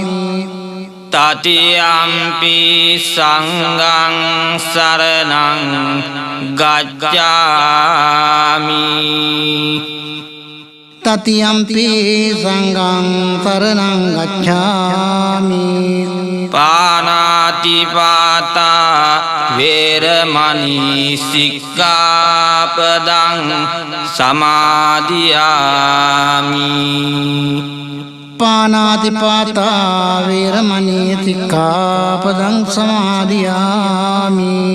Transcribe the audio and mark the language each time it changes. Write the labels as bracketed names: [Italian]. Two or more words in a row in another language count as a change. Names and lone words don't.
[Pali] तृतीयम्पि संघं शरणं गच्छामि तृतीयम्पि संघं शरणं गच्छामि पानातिपाता वेरमणि सिक्खापदं समादियामि पानातिपाता वेरमणि सिक्खापदं समादियामि